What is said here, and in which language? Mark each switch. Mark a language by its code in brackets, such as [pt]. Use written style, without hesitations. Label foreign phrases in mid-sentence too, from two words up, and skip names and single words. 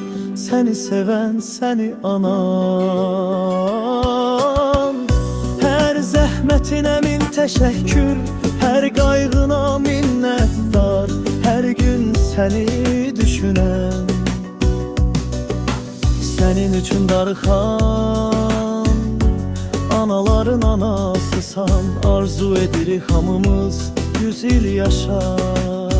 [tr] Seni seven seni anan. [az] Her zəhmətinə min təşəkkür, her qayğına minnətdar. [tr] Her gün seni [az] düşünən, senin üçün darıxan. Anaların anasısan, arzu edirik hamımız 100 il yaşar.